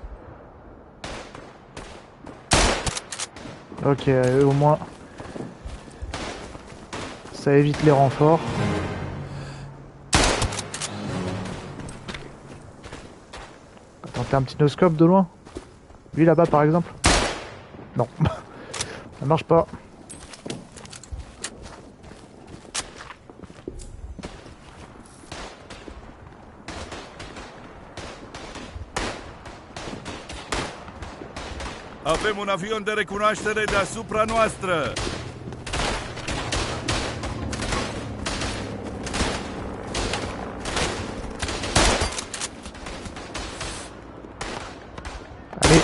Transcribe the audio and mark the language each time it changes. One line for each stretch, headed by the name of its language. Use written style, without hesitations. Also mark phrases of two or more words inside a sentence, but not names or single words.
French: Ok, au moins ça évite les renforts. Attends, t'as un petit no-scope de loin? Lui là-bas par exemple? Non, ça marche pas.
Romanian: Avem un avion de recunoaștere deasupra noastră!
French: Allez.